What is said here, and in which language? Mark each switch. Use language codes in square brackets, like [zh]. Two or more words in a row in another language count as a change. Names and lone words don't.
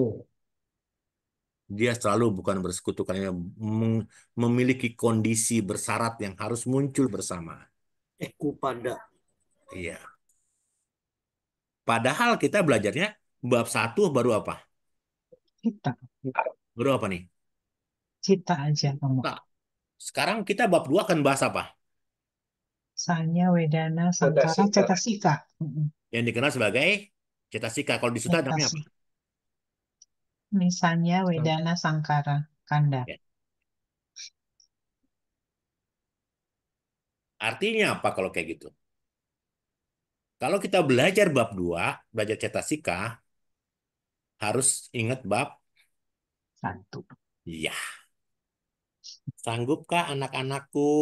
[id] Dia selalu bukan bersekutu karena memiliki kondisi bersyarat yang harus muncul bersama. Eku pada. Iya. Padahal kita belajarnya bab 1 baru apa? Cita. Baru apa nih? Cita aja kamu. Nah, sekarang kita bab 2 akan bahas apa? [pi] Sanya, wedana, sankara, [id] Cetasika. cetasika. Yang dikenal sebagai cetasika. Kalau di Sutta namanya apa? Cetasi. Misalnya [pi] wedana, sankara, kanda. [id] Ya. Artinya apa kalau kayak gitu? Kalau kita belajar bab 2, belajar cetasika, harus ingat bab 1. iya. Sanggupkah anak-anakku?